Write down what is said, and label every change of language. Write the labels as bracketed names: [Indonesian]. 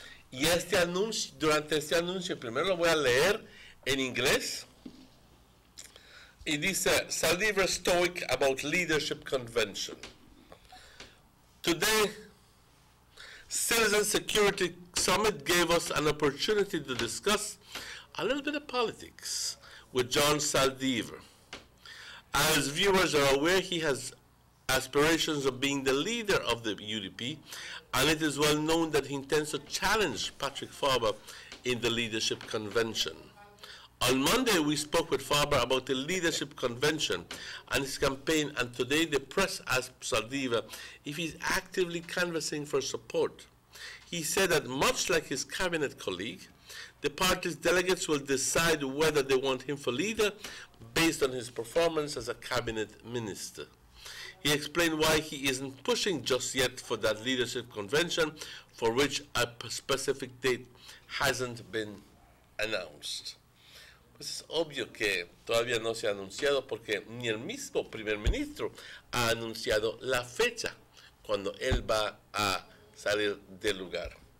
[Spanish] Y durante este anuncio, primero lo voy a leer en inglés. Y dice, [English] Saldivar Stoic about Leadership Convention. Today, Citizen Security Summit gave us an opportunity to discuss a little bit of politics with John Saldivar. As viewers are aware, he has aspirations of being the leader of the UDP, and it is well known that he intends to challenge Patrick Farber in the leadership convention. On Monday, we spoke with Farber about the leadership convention and his campaign, and today the press asked Saldivar if he's actively canvassing for support. He said that much like his cabinet colleague, the party's delegates will decide whether they want him for leader based on his performance as a cabinet minister. He explained why he isn't pushing just yet for that leadership convention, for which a specific date hasn't been announced. [Spanish] Pues es obvio que todavía no se ha anunciado, porque ni el mismo primer ministro ha anunciado la fecha cuando él va a salir del lugar.